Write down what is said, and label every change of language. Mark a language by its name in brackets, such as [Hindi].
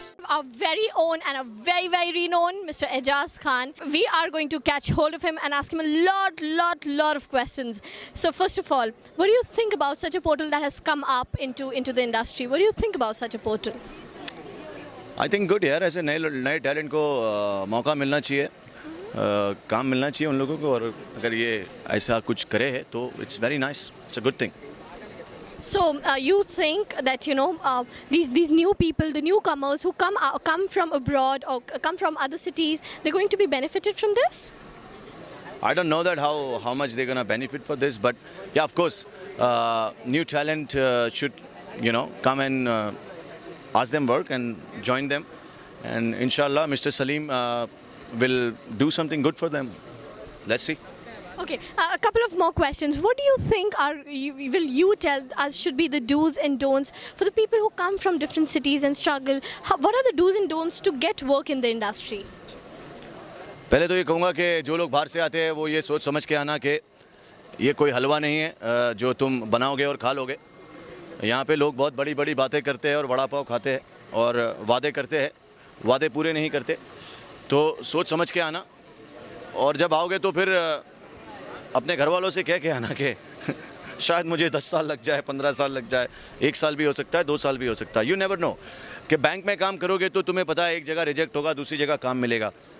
[English] Our very own and a very renowned Mr. Ejaz Khan. We are going to catch hold of him and ask him a lot of questions. So first of all, what do you think about such a portal that has come up into the industry? What do you think about such a portal? I think good [Hindi] यार, ऐसे नए talent को मौका मिलना चाहिए, काम मिलना चाहिए उन लोगों को, और अगर ये ऐसा कुछ करे है तो [English] it's very nice. It's a good thing. So you think that these new people, the newcomers who come from abroad or come from other cities, they're going to be benefited from this? I don't know that how much they're gonna benefit for this, but yeah, of course, new talent should come and ask them work and join them, and inshallah Mr. Salim will do something good for them. Let's see. Okay, a couple of more questions. What do you think will you tell us should be the do's and don'ts for the people who come from different cities and struggle? What are the do's and don'ts to get work in the industry? [Hindi] पहले तो ये कहूँगा कि जो लोग बाहर से आते हैं वो ये सोच समझ के आना कि ये कोई हलवा नहीं है जो तुम बनाओगे और खा लोगे। यहाँ पे लोग बहुत बड़ी बातें करते हैं और वड़ा पाव खाते हैं और वादे करते हैं, वादे पूरे नहीं करते। तो सोच समझ के आना, और जब आओगे तो फिर अपने घर वालों से कह के आना कि शायद मुझे 10 साल लग जाए, 15 साल लग जाए, 1 साल भी हो सकता है, 2 साल भी हो सकता है। [English] you never know [Hindi] कि बैंक में काम करोगे तो तुम्हें पता है एक जगह रिजेक्ट होगा, दूसरी जगह काम मिलेगा।